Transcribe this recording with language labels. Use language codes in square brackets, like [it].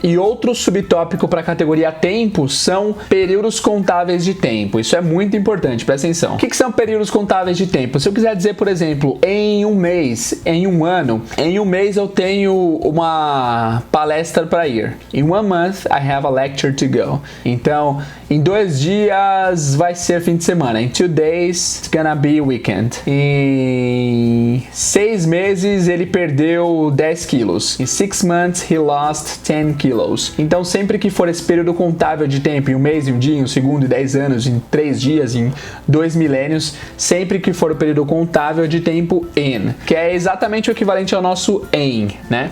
[pt] E outro subtópico para a categoria tempo são períodos contáveis de tempo. Isso é muito importante, presta atenção. O que são períodos contáveis de tempo? Se eu quiser dizer, por exemplo, em um mês, em um ano, em um mês eu tenho uma palestra para ir. [en] In 1 month, I have a lecture to go. [pt] Então, em 2 dias vai ser fim de semana. [en] In 2 days, it's gonna be weekend. [pt] Em 6 meses, ele perdeu 10 quilos. [en] In 6 months, he lost 10 kilos. [pt] Então, sempre que for esse período contável de tempo, em um mês, em um dia, em um segundo, em 10 anos, em 3 dias, em 2 milênios, sempre que for o período contável de tempo in, que é exatamente o equivalente ao nosso em, né?